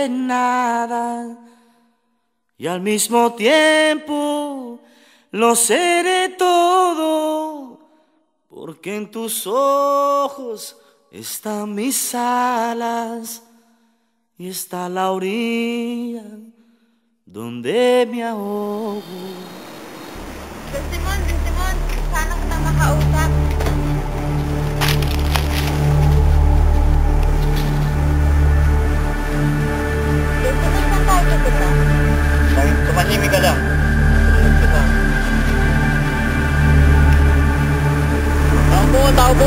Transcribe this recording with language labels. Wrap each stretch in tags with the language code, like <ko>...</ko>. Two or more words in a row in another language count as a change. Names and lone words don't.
<es>nada y al mismo tiempo lo seré todo, porque en tus ojos están mis alas y está la orilla donde me ahogo.</es> <tl>Simon, sana ka na makausap. Tumahimik ka lang. Tao po!</tl>